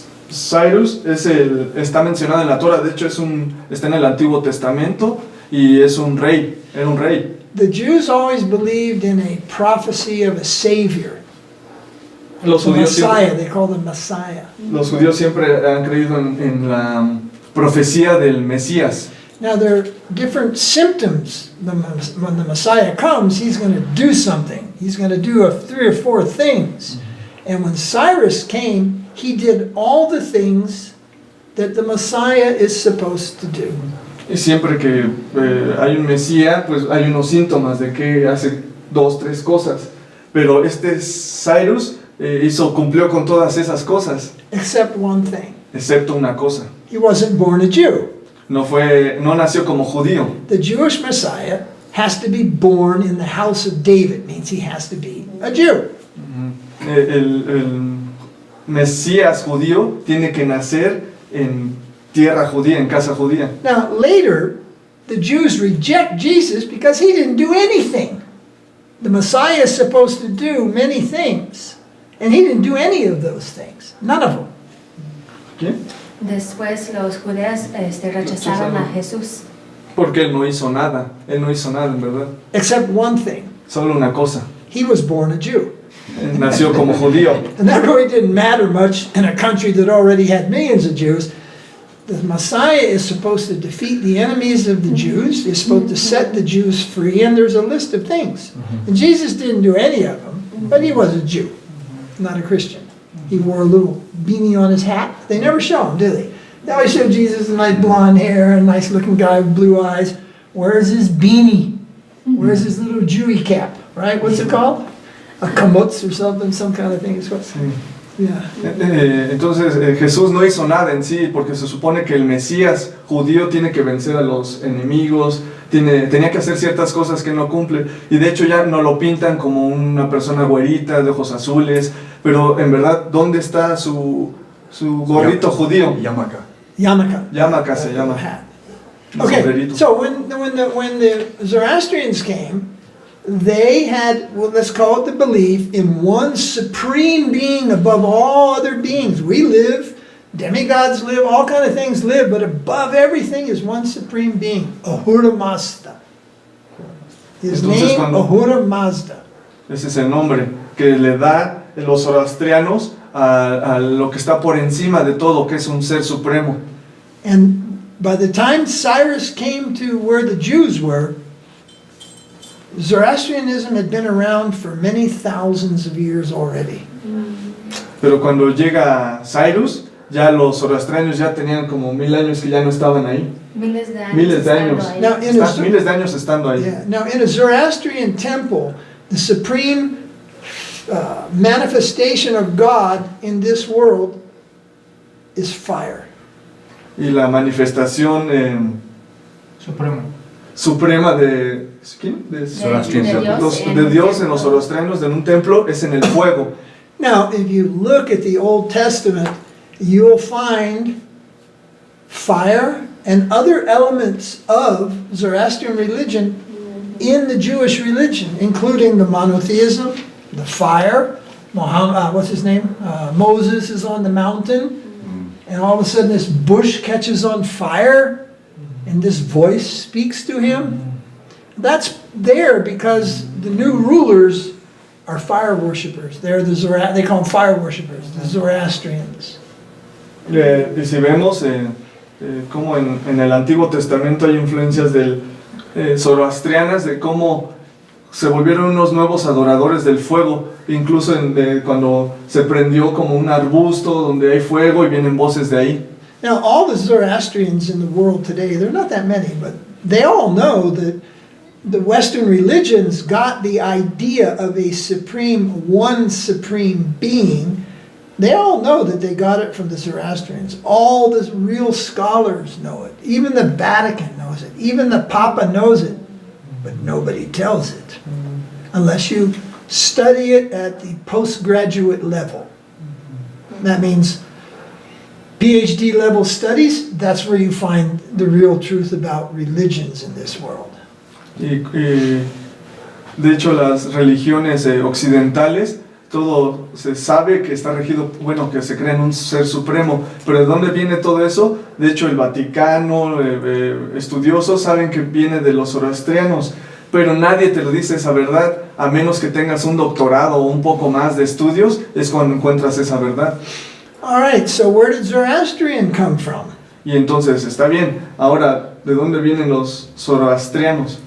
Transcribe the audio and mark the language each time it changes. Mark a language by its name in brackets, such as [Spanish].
[Spanish] Cyrus está mencionado en la Torah, de hecho está en el Antiguo Testamento y es un rey, era un rey. [English] The Jews always believed in a prophecy of a savior. [Spanish] Los [English] The [Spanish] judíos [English] Messiah, they call him Messiah. [Spanish] Los judíos siempre han creído en la profecía del Mesías. [English] Now there are different symptoms. When the Messiah comes, he's going to do something. He's going to do 3 or 4 things. And when Cyrus came, he did all the things that the Messiah is supposed to do. [Spanish] Y siempre que hay un Mesías, pues hay unos síntomas de que hace 2, 3 cosas. Pero este Cyrus cumplió con todas esas cosas, [English] Except one thing. [Spanish] excepto una cosa. [English] He wasn't born a Jew. [Spanish] No nació como judío. [English] The Jewish Messiah has to be born in the house of David. Means he has to be a Jew. [Spanish] El Mesías judío tiene que nacer en tierra judía, en casa judía. [English] Now later, the Jews reject Jesus because he didn't do anything. The Messiah is supposed to do many things. And he didn't do any of those things. None of them. [Spanish] ¿Quién? Después los judíos rechazaron a Jesús. Porque él no hizo nada. Él no hizo nada, en verdad. [English] Except one thing. [Spanish] Solo una cosa. [English] He was born a Jew. [Spanish] Él nació como judío. [English] And that really didn't matter much in a country that already had millions of Jews. The Messiah is supposed to defeat the enemies of the Jews. He's supposed to set the Jews free, and there's a list of things. And Jesus didn't do any of them, but he was a Jew, not a Christian. He wore a little beanie on his hat. They never show him, do they? They always show Jesus with nice blonde hair and a nice looking guy with blue eyes. Where's his beanie? Where's his little Jewy cap, right? What's it called? A kamutz or something, some kind of thing. It's what, [Spanish] Sí. [English] yeah. [Spanish] Entonces Jesús no hizo nada en sí, porque se supone que el Mesías judío tiene que vencer a los enemigos, tenía que hacer ciertas cosas que no cumple, y de hecho ya no lo pintan como una persona güerita, de ojos azules, pero en verdad, ¿dónde está su gorrito judío? [English] Yarmulke. Yarmulke. [Spanish] Yarmulke se llama. [English] Hat. [Spanish] El [English] Okay, [Spanish] sombrerito. [English] so when the Zoroastrians came, they had, well, let's call it the belief in one supreme being above all other beings. We live, demigods live, all kind of things live, but above everything is one supreme being, Ahura Mazda. His [Spanish] Entonces, [English] name, [Spanish] cuando- [English] Ahura Mazda. [Spanish] Ese es el nombre que le da los zoroastrianos a lo que está por encima de todo, que es un ser supremo. [English] And by the time Cyrus came to where the Jews were, Zoroastrianism had been around for many thousands of years already. [Spanish] Pero cuando llega Cyrus, ya los zoroastrianos ya tenían como 1000 años que ya no estaban ahí. Miles de años. Miles de estando años. ahí. [English] Now, in a, [Spanish] Miles de años estando ahí. [English] yeah, now, in a Zoroastrian temple, the supreme manifestation of God in this world is fire. [Spanish] Y la manifestación suprema de, ¿quién? De de Dios en los zoroastrianos en un templo es en el fuego. [English] Now, if you look at the Old Testament, you'll find fire and other elements of Zoroastrian religion in the Jewish religion, including the monotheism, the fire. Muhammad, what's his name? Moses is on the mountain, and all of a sudden this bush catches on fire, and this voice speaks to him. That's there because the new rulers are fire worshippers. They call them fire worshippers, the Zoroastrians. [Spanish] Y si vemos cómo en el Antiguo Testamento hay influencias zoroastrianas de cómo se volvieron unos nuevos adoradores del fuego, incluso cuando se prendió como un arbusto donde hay fuego y vienen voces de ahí. [English] Now, all the Zoroastrians in the world today, there are not that many, but they all know that the Western religions got the idea of a one supreme being. They all know that they got it from the Zoroastrians. All the real scholars know it. Even the Vatican knows it. Even the Papa knows it. But nobody tells it. Unless you study it at the postgraduate level. That means PhD level studies, that's where you find the real truth about religions in this world. [Spanish] Y de hecho las religiones occidentales, todo se sabe que está regido, bueno, que se cree en un ser supremo, pero ¿de dónde viene todo eso? De hecho el Vaticano, estudiosos saben que viene de los zoroastrianos, pero nadie te lo dice esa verdad, a menos que tengas un doctorado o un poco más de estudios, es cuando encuentras esa verdad. [English] All right, so where did Zoroastrian come from? [Spanish] Y entonces, está bien, ahora, ¿de dónde vienen los zoroastrianos?